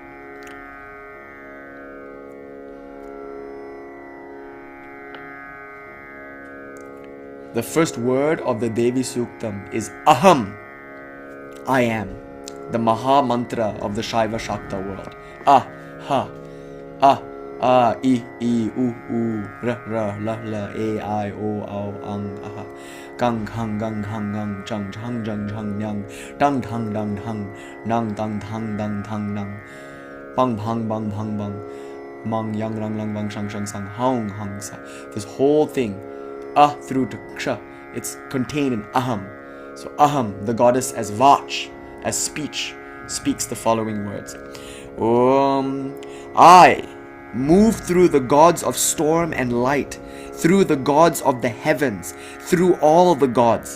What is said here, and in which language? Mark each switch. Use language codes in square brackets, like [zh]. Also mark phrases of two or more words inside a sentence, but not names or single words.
[en] The first word of the Devī Suktam is Aham. I am. The Maha Mantra of the Shaiva Śākta world. [sa] Ah, ha, ah, ah, I, u, ra, la, e, I, o, au, ang, aha. Gang, hang, chang, jang, nyang. Dang, dang, nang, dang, dang, nang. Bang, bang, mang, yang, lang, bang, shang, sang, hang, sa. [en] This whole thing, through to ksha, it's contained in aham. So Aham, the goddess as Vach, as speech, speaks the following words. I move through the gods of storm and light, through the gods of the heavens, through all the gods.